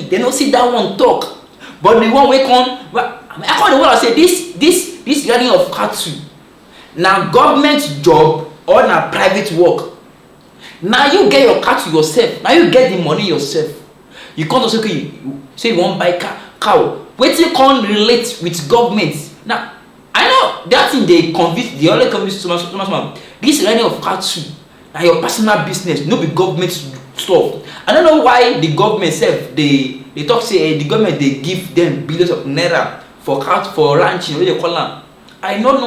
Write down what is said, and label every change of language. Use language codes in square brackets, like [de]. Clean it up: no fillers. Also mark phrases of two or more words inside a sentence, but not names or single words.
[pcm] They no see that one talk, but the one wey come, I call the one I say this rearing of cattle na government job or na private work. Now you get your cattle yourself, now you get the money yourself. You can't also say you wan buy cow. Wetin can relate with government? Now I know that thing they only convince so much. This rearing of cattle na your personal business, no be government stuff. I don't know why the government self they talk say the government they give them billions of naira for cattle for ranching, what they call am.